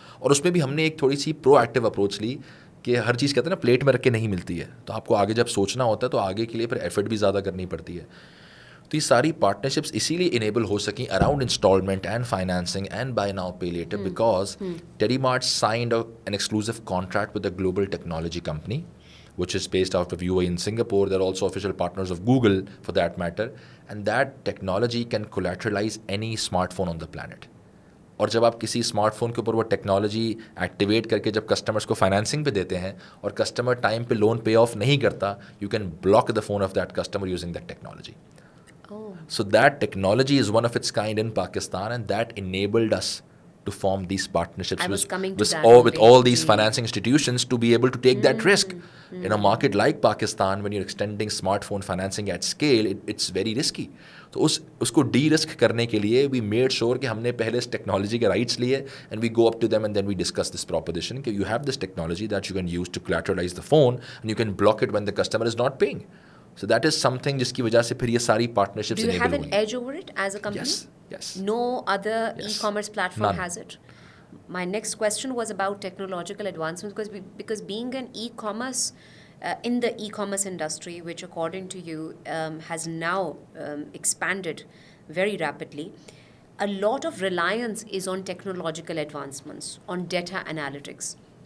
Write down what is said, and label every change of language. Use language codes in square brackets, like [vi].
[ur] اور اس میں بھی ہم نے ایک تھوڑی سی پرو ایکٹیو اپروچ لی کہ ہر چیز کہتے ہیں نا پلیٹ میں رکھ کے نہیں ملتی ہے, تو آپ کو آگے جب سوچنا ہوتا ہے تو آگے کے لیے پھر ایفرٹ بھی زیادہ کرنی پڑتی ہے. تو یہ ساری پارٹنرشپس اسی لیے انیبل ہو سکیں [en] Around instalment and financing and buy now pay later, because Telemart signed an exclusive contract with a global technology company which is based out of UAE in Singapore. They're also official partners of Google for that matter, and that technology can collateralize any smartphone on the planet. [ur] اور جب آپ کسی smart phone کے اوپر وہ technology activate کر کے جب کسٹمرس کو فائنانسنگ پہ دیتے ہیں اور کسٹمر ٹائم پہ لون پے آف نہیں کرتا, [en] You can block the phone of that customer using that technology. So that technology is one of its kind in Pakistan, and that enabled us to form these partnerships with all these financing institutions to be able to take that risk. In a market like Pakistan, when you're extending smartphone financing at scale, it's very risky. [ur] تو اس کو D risk کرنے کے لیے [en] we made sure [ur] کہ ہم نے پہلے اس technology کے رائٹس لیے, [en] And we go up to them and then we discuss this proposition کہ you have this technology that you can use to collateralize the phone and you can block it when the customer is not paying. So that is something [ur] جس کی وجہ سے پھر یہ ساری partnerships enable ہوئی. [en] Do you have an edge over it as a company? Yes. No other e-commerce platform has it. My next question was about technological advancements, because being an e-commerce in the e-commerce industry, which according to you has now expanded very rapidly, a lot of reliance is on technological advancements, on data analytics.